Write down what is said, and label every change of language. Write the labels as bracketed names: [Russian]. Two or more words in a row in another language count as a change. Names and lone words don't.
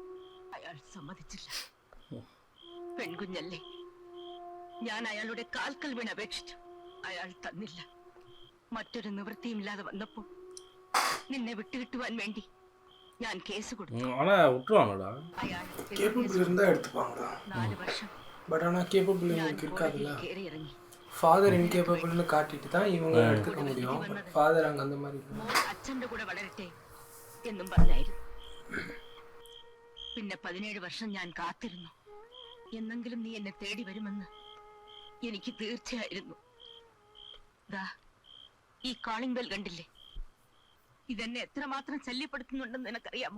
[Malayalam] അയാൾ സമ്മതിച്ചില്ല. പെൺകുഞ്ഞല്ലേ. ഞാൻ അയാളുടെ കാൽക്കൽ വീണ് അപേക്ഷിച്ചു. അയാൾ തന്നില്ല. മറ്റൊരു നിവൃത്തിയുമില്ലാതെ വന്നപ്പോൾ നിന്നെ വിട്ടുകിട്ടുവാൻ വേണ്ടി ഞാൻ കേസ് കൊടുത്തു. അയാൾ 4 വർഷം [Tamil] பட் ஆனால் கேப்பபிள் இவங்களுக்கு இருக்காதுல்ல. [Malayalam] കയറി ഇറങ്ങി. [Tamil] ஃபாதர் இன்கேப்பபிள்னு காட்டிட்டு தான் இவங்க எடுத்துக்க முடியும். ஃபாதர் அங்கே அந்த மாதிரி [Malayalam] മോൻ അച്ഛന്റെ കൂടെ വളരട്ടെ എന്നും പറഞ്ഞായിരുന്നു. പിന്നെ 17 വർഷം ഞാൻ കാത്തിരുന്നു. എന്നെങ്കിലും നീ എന്നെ തേടി വരുമെന്ന് എനിക്ക് തീർച്ചയായിരുന്നു. ദാ ഈ കോളിംഗ് ബെൽ കണ്ടില്ലേ? ഇതെന്നെ എത്രമാത്രം ശല്യപ്പെടുത്തുന്നുണ്ടെന്ന് നിനക്കറിയാമോ?